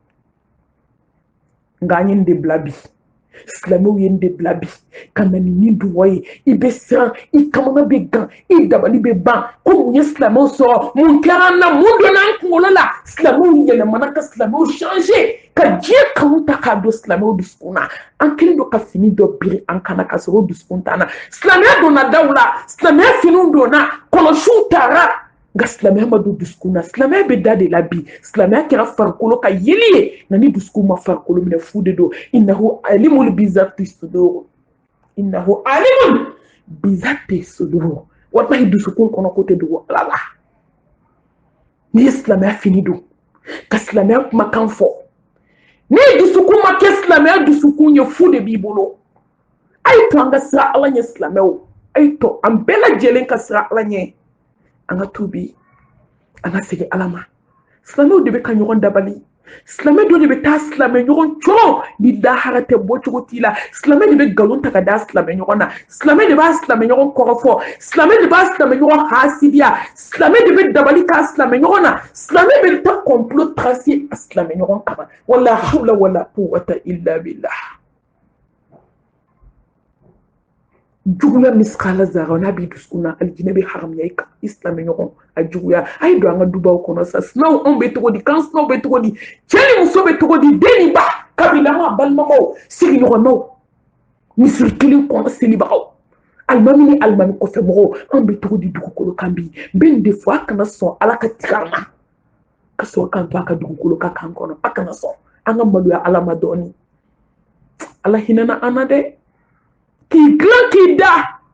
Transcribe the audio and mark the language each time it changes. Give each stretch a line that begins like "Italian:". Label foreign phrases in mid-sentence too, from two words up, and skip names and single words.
Bambara: nka an ye nin de bila bi silamɛw ye nin de bila bi ka na ni min duwawu ye i bɛ siran i kamana bɛ gan i dabali bɛ ban ko mun ye silamɛw sɔrɔ mun kɛra an na mun donna an kunkolo la silamɛw yɛlɛmana ka silamɛw changer ka diɲɛ kanu ta k'a don silamɛw dusukun na an kɛlen don ka fini dɔ biri an kana ka sɔrɔ o dusukun t'an na silamɛya donna daw la silamɛya finiw donna kɔlɔsiw tara nka silamɛya ma don dusukun na silamɛya bɛ da de la bi silamɛya kɛra farikolo ka yeli ye nka ni dusukun ma farikolo minɛ fu de don
Arabic: إنه عليم بذات الصدور إنه عليم بذات الصدور
Bambara: innahu alimun bizati sudur wallahi dusukun kɔnɔ ko tɛ dogo ala la n'i ye silamɛya fini don ka silamɛya kumakan fɔ ni dusukun ma kɛ silamɛya dusukun ye fu de b'i bolo a ye to an ka sira ala ɲɛ silamɛw a ye to an bɛɛ lajɛlen ka sira ala ɲɛ an ka tubi an ka segin ala ma silamɛw de bɛ ka ɲɔgɔn dabali silamɛ dɔ de bɛ taa silamɛ ɲɔgɔn cɔrɔ ni lahara tɛ bɔ cogo t'i la silamɛ de bɛ nkalon ta ka da silamɛ ɲɔgɔn na silamɛ de b'a silamɛ ɲɔgɔn kɔrɔfɔ silamɛ de b'a silamɛ ɲɔgɔn hasidiya silamɛ de bɛ dabali k'a silamɛ ɲɔgɔn na silamɛ bɛ taa
French: complot tracer
Bambara: a silamɛ ɲɔgɔn kama
Arabic: ولا حول ولا قوة إلا بالله
Bambara: juguya miskala zara n'a b'i dusukun na alijinɛ bɛ haramuya i kan i silamɛ ɲɔgɔn a juguya a ye don an ka dubaw kɔnɔ sa sinaw anw bɛ cogo di kan sinaw bɛ cogo di cɛ ni muso bɛ cogo di den ni ba kabilama balimamaw sigiɲɔgɔnmaw misiri kelen kɔnɔ selibagaw alimami ni alimami kɔfɛ mɔgɔw anw bɛ cogo di dugukolo kan bi n bɛ nin de fɔ a kana sɔn ala ka tigɛ an na ka sɔrɔ k'an to a ka dugukolo ka kan kɔnɔ a kana sɔn an ka maloya ala ma dɔɔni ala hinɛna an na dɛ k'i dilan k'i da